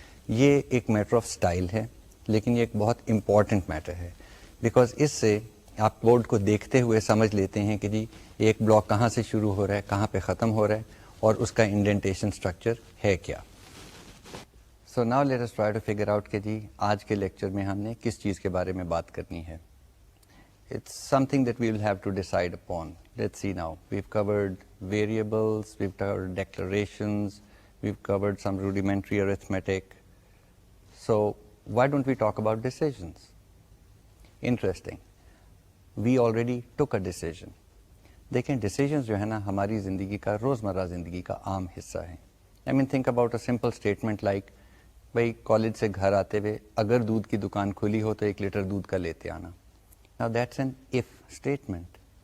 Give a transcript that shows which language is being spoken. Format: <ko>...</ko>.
<ur>یہ ایک matter of style ہے لیکن یہ ایک بہت امپورٹنٹ میٹر ہے، بیکاز اس سے آپ کوڈ کو دیکھتے ہوئے سمجھ لیتے ہیں کہ جی ایک بلاک کہاں سے شروع ہو رہا ہے، کہاں پہ ختم ہو رہا ہے اور اس کا انڈینٹیشن اسٹرکچر ہے کیا.</ur> <en>so now let us try to figure out</en> <ur>کہ جی آج کے لیکچر میں ہم نے کس چیز کے بارے میں بات کرنی ہے.</ur> <en>It's something that we will have to decide upon. Let's see now. We've covered variables, we've covered declarations, we've covered some rudimentary arithmetic. So why don't we talk about decisions? Interesting. We already took a decision.</en> <ur>دیکھیں decisions جو ہے نا ہماری زندگی کا روزمرہ زندگی کا عام حصہ ہے.</ur> <en>I mean think about a simple statement like</en> <ur>بھائی کالج سے گھر آتے ہوئے اگر دودھ کی دکان کھلی ہو تو 1 لیٹر دودھ کا لیتے آنا.</ur> <en>Now that's an if statement.</en>